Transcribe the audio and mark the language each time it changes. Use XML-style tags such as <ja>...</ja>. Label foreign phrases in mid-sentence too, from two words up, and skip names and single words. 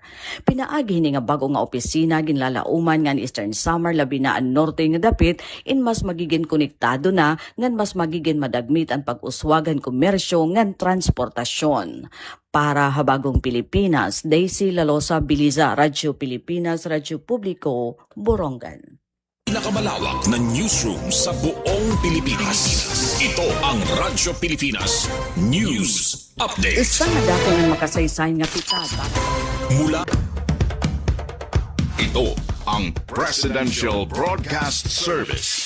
<war>Pinaagi ni nga bago nga opisina ginlalauman ngan Eastern Samar labi na ang norte nga dapit in mas magiging konektado na ngan mas magiging madagmit ang pag-uswagan komersyo ngan transportasyon. Para Habagong Pilipinas, Daisy Lalosa Biliza, Radyo Pilipinas, Radyo Publiko, Borongan.</war> <tl>Pinakamalawak na newsroom sa buong Pilipinas. Ito ang Radyo Pilipinas News Update.</tl> <war>Isa nga dako ng makasaysay nga pitada.</war> <tl>Mula ito ang Presidential Broadcast Service.</tl>